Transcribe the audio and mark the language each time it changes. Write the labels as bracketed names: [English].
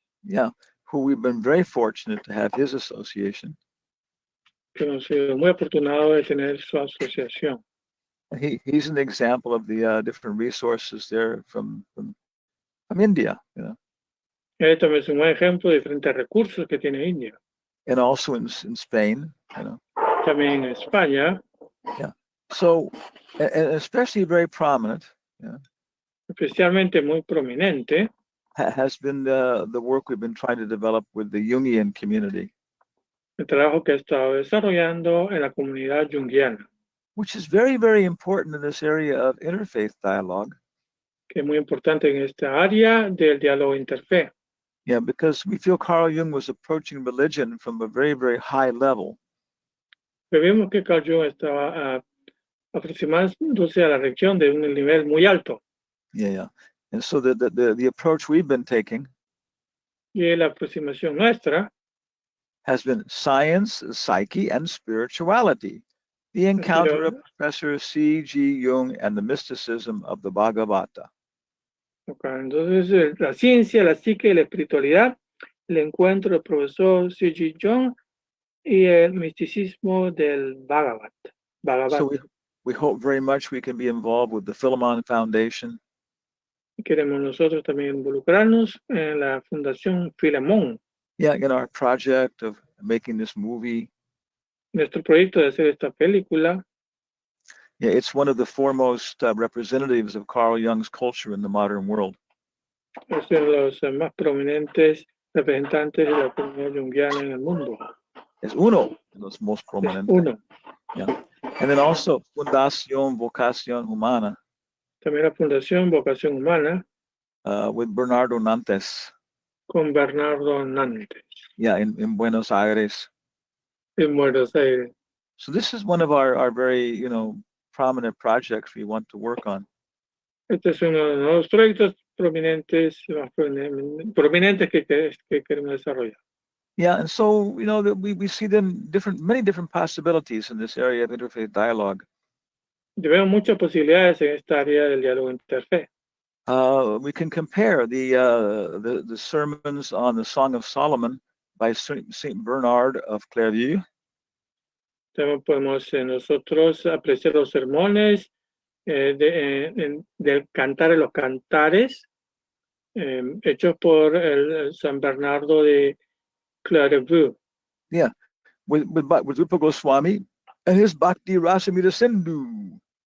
[English] Yeah, who we've been very fortunate to have his association. [Spanish] Que hemos sido muy afortunados de tener su asociación. [English] He's an example of the different resources there from India, you know. [Spanish] Él también es un buen ejemplo de diferentes recursos que tiene India. [English] And also in Spain, you know. [Spanish] También en España. [English] Yeah. So, and especially very prominent. Yeah. [Spanish] Especialmente muy prominente. [English] Has been the work we've been trying to develop with the Jungian community. [Spanish] El trabajo que ha estado desarrollando en la comunidad junguiana. [English] Which is very important in this area of interfaith dialogue. [Spanish] Que es muy importante en esta área del diálogo interfe. [English] Yeah, because we feel Carl Jung was approaching religion from a very high level. [Spanish] Vemos que Carl Jung estaba aproximándose a la religión de un nivel muy alto. [English] Yeah. And so the approach we've been taking [Spanish] Y la aproximación nuestra [English] has been science, psyche, and spirituality. The encounter of Professor C.G. Jung and the mysticism of the Bhagavata. [Spanish] Okay, entonces, la ciencia, la psique y la espiritualidad, el encuentro del profesor C.G. Jung y el misticismo del Bhagavatam. [English] So we hope very much we can be involved with the Philemon Foundation. [Spanish] Queremos nosotros también involucrarnos en la Fundación Filemón, [English] Yeah, in our project of making this movie. [Spanish] nuestro proyecto de hacer esta película. [English] Yeah, it's one of the foremost representatives of Carl Jung's culture in the modern world. [Spanish] Es uno de los más prominentes representantes de la comunidad junguiana en el mundo. Es uno de los [English] most [Spanish] Es prominentes. uno. [English] Yeah. And then also Fundación Vocación Humana [Spanish] También la Fundación Vocación Humana [English] with Bernardo Nantes. [Spanish] con Bernardo Nantes [English] Yeah, in Buenos Aires. [Spanish] en Buenos Aires. [English] So this is one of our very, prominent projects we want to work on. [Spanish] Este es uno de los proyectos prominentes, más prominentes que queremos desarrollar. [English] Yeah, and so, that we see many different possibilities in this area of interfaith dialogue. [Spanish] Yo veo muchas posibilidades en esta área del diálogo interfe. [English] We can compare the sermons on the Song of Solomon by Saint Bernard of Clairvaux. [Spanish] También podemos nosotros apreciar los sermones del Cantar de los Cantares, hechos por el San Bernardo de Clairvaux. [English] Yeah, with Rupa Goswami and his Bhakti Rasamrita Sindhu.